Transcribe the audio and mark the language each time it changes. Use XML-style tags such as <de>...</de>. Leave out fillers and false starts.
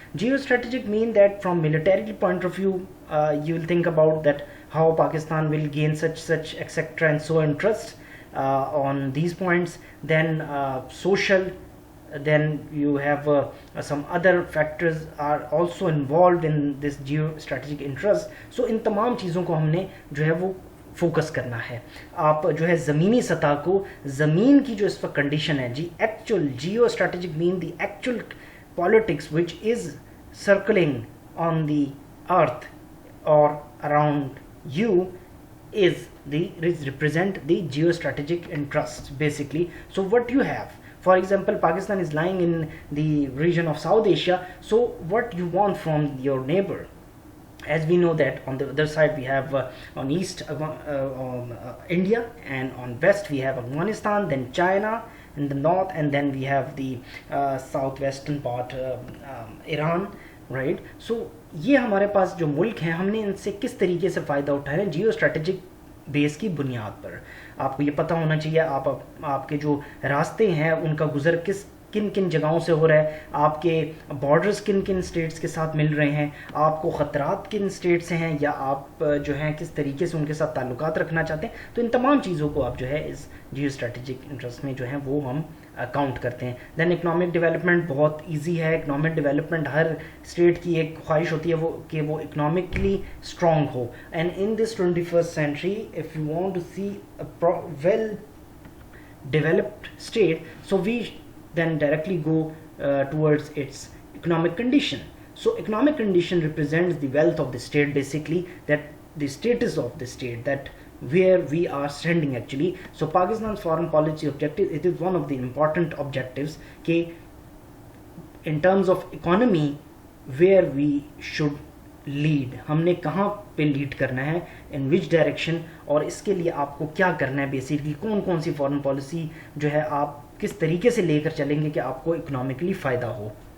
<en>Geostrategic mean that from military point of view, you will think about that how Pakistan will gain such etc and so interests on these points. Then social, then you have some other factors are also involved in this geostrategic interest.</en> <ur>So ان تمام چیزوں کو ہم نے جو ہے وہ focus کرنا ہے. آپ جو ہے زمینی سطح کو، زمین کی جو اس وقت کنڈیشن ہے جی،</ur> <en>Actual geostrategic مین the actual politics which is circling on the earth اور around you is represent the geostrategic interests basically. So what you have, for example, Pakistan is lying in the region of South Asia. So what you want from your neighbor, as we know that on the other side we have on east India, and on west we have Afghanistan, then China in the north, and then we have the southwestern part, Iran, right?</en> <ur>So یہ ہمارے پاس جو ملک ہیں، ہم نے ان سے کس طریقے سے فائدہ اٹھایا ہے جیو اسٹریٹجک بیس کی بنیاد پر. آپ کو یہ پتہ ہونا چاہیے آپ کے جو راستے ہیں ان کا گزر کن کن جگہوں سے ہو رہا ہے، آپ کے بارڈرز کن کن اسٹیٹس کے ساتھ مل رہے ہیں، آپ کو خطرات کن اسٹیٹ سے ہیں، یا آپ جو ہیں کس طریقے سے ان کے ساتھ تعلقات رکھنا چاہتے ہیں. تو ان تمام چیزوں کو آپ جو ہے اس جیو اسٹریٹجک انٹرسٹ میں جو ہیں وہ ہم کاؤنٹ کرتے ہیں. دین اکنامک ڈیولپمنٹ بہت ایزی ہے. اکنامک ڈیولپمنٹ ہر اسٹیٹ کی ایک خواہش ہوتی ہے کہ وہ economically strong ہو.</ur> <en>And in this 21st century if you want to see a well developed state, so we then directly go towards its economic condition. So economic condition represents the wealth of the state, basically, that the status of the state, that where we are standing actually. So Pakistan's foreign policy objective, it is one of the important objectives</en> <ur>کہ</ur> <en>in terms of economy where we should lead,</en> <ur>ہم نے کہاں پہ lead کرنا ہے,</ur> <en>in which direction,</en> <ur>اور اس کے لیے آپ کو کیا کرنا ہے بیسیکلی, کون کون سی فارن پالیسی جو ہے آپ کس طریقے سے لے کر چلیں گے کہ آپ کو اکنامکلی فائدہ ہو.</ur>